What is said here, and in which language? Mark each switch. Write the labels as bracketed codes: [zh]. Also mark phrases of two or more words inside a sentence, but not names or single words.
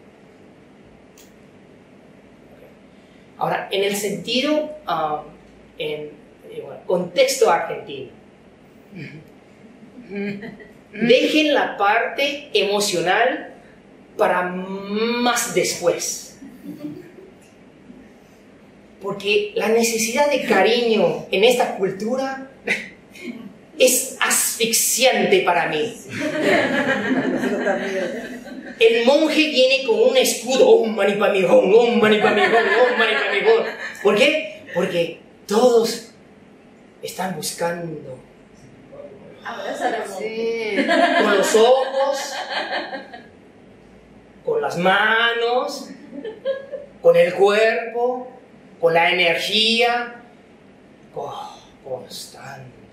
[es] Ahora, en el sentido, contexto argentino, dejen la parte emocional para más después. Porque la necesidad de cariño en esta cultura es asfixiante para mí. El monje viene con un escudo, [sa] Om Mani Padme Hum, Om Mani Padme Hum, Om Mani Padme Hum. [es] ¿Por qué? Porque todos están buscando con los ojos, con las manos, con el cuerpo, con la energía constante.